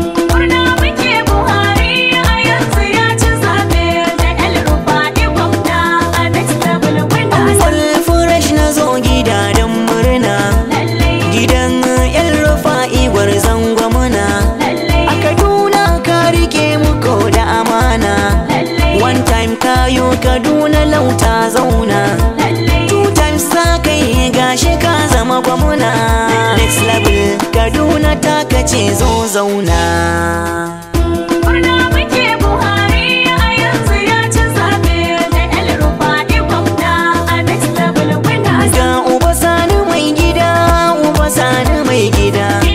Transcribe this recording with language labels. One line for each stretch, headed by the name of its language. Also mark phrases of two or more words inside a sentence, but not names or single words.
Hausa: Murna muke Buhari a yanzu ya ci zaɓe da El Rufa'i gwamna. A
English: next level
Hausa: muna Awwal fresh na zo gida don murna. Lallai. Gidan El Rufa'i gwarzon gwamna. Lallai. A Kaduna ka rike mu ko da amana. Lallai.
English: One time
Hausa: ka yo Kaduna lauta zauna. Lallai.
English: Two times
Hausa: za ka yi gashi ka zama gwamna.
English: Next level
Hausa: Kaduna ta kace zo zauna. Murna muke Buhari a yanzu ya ci zaɓe da El Rufa'i gwamna. A
English: next level
Hausa: muna Ga Uba Sani mai gida, Uba Sani mai gida.